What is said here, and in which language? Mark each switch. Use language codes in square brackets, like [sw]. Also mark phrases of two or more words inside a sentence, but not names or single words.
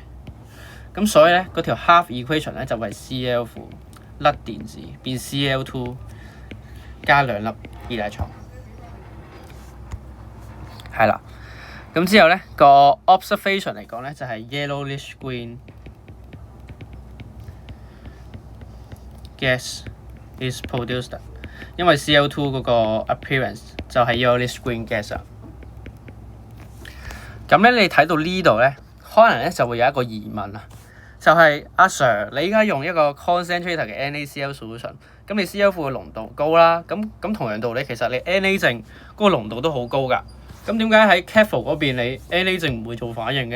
[yue] 咁所以咧，嗰條 [en] half equation [yue] 咧就為 Cl 負甩電子變 Cl2 加2粒 electron，係啦。咁之後咧個 observation 嚟講咧就係 [en] yellowish green gas is produced， [yue] 因為 Cl2 嗰個 appearance 就係 [en] yellowish green gas [yue] 啊。咁咧，你睇到呢度咧，可能咧就會有一個疑問啊，就係阿 Sir， 你而家用一個 concentrated 嘅 [en] NaCl solution， [yue] 咁你 Cl 負嘅濃度高啦，咁同樣道理，其實你 Na 正嗰個濃度都好高㗎，咁點解喺 cathode 嗰邊你 Na 正唔會做反應嘅？